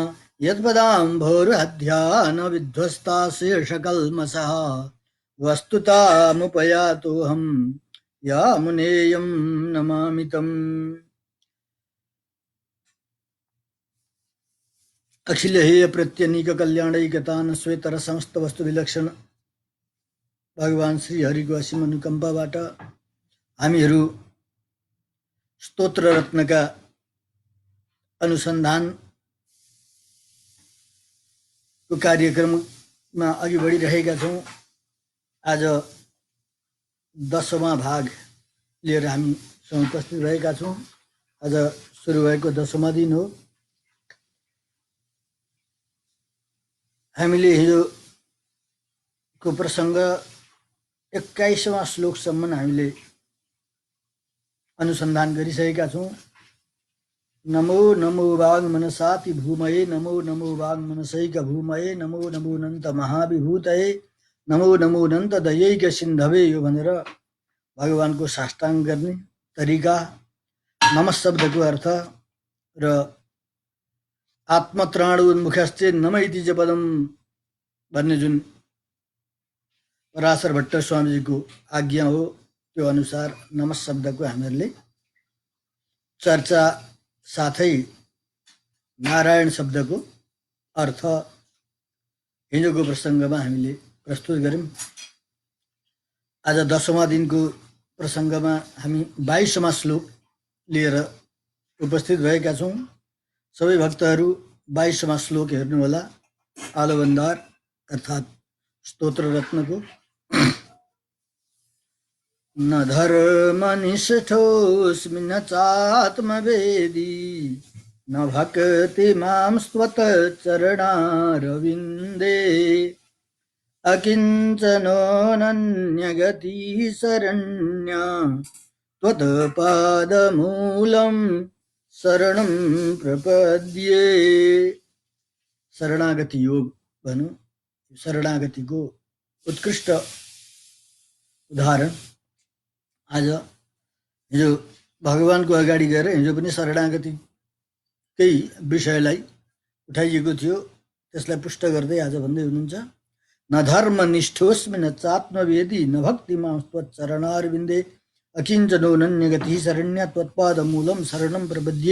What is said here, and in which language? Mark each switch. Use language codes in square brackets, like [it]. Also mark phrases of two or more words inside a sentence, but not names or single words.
[sa] यत्पदाम्भोरुहध्यानविध्वस्ता शेषकल्मषः वस्तुतामुपयातोऽहं यामुनेयं नमामि तम्। अखिल हेय प्रत्यनीक कल्याणैकतान श्वेतर समस्त वस्तु विलक्षण [ne] भगवान श्री हरिको असीम अनुकम्पाबाट हामीहरू स्तोत्र रत्नका अनुसन्धानको कार्यक्रममा अघि बढिरहेका छौँ। आज 10वां भाग लिएर हामी उपस्थित रहेका छौँ। आज सुरु भएको 10वां दिन हो। हामीले हिजोको प्रसङ्ग 21वां श्लोकसम्म हामीले अनुसन्धान गरिसकेका छौँ। [sa] नमो नमो वाङ्मनसाति भूमये नमो नमो वाङ्मनसैक भूमये नमो नमो नन्त महाविभूतये नमो नमो नन्त दयैक सिन्धवे। [ne] यो भनेर भगवानको साष्टाङ्ग गर्ने तरिका, नमः शब्दको अर्थ र [sa] आत्मत्राणोन्मुखश्चे नमैति च पदम [ne] भन्ने जुन पराशर भट्ट स्वामीजीको आज्ञा हो, त्यो अनुसार नमः शब्दको हामीहरूले चर्चा साथै नारायण शब्दको अर्थ हिजोको प्रसङ्गमा हामीले प्रस्तुत गऱ्यौँ। आज 10वां दिनको प्रसङ्गमा हामी 22वां श्लोक लिएर उपस्थित भएका छौँ। सबै भक्तहरू 22वां श्लोक हेर्नुहोला। आलवन्दार अर्थात् स्तोत्र रत्नको। [sa] न धर्मनिष्ठोऽस्मि न चात्मवेदी न भक्ति मां त्वत्चरणारविन्दे अकिञ्चनोऽनन्यगतिः शरण्या त्वत्पादमूलं शरणं प्रपद्ये। [ne] शरणागति योग भनौँ, शरणागतिको उत्कृष्ट उदाहरण आज हिजो भगवानको अगाडि गएर हिजो पनि शरणागतिकै विषयलाई उठाइएको थियो। त्यसलाई पुष्ट गर्दै आज भन्दै हुनुहुन्छ, [sa] न धर्मनिष्ठोऽस्मि न चात्मवेदी न भक्तिमां त्वच्चरणारविन्दे अकिञ्चनोऽनन्यगतिः शरण्या त्वत्पादमूलं शरणं प्रपद्ये।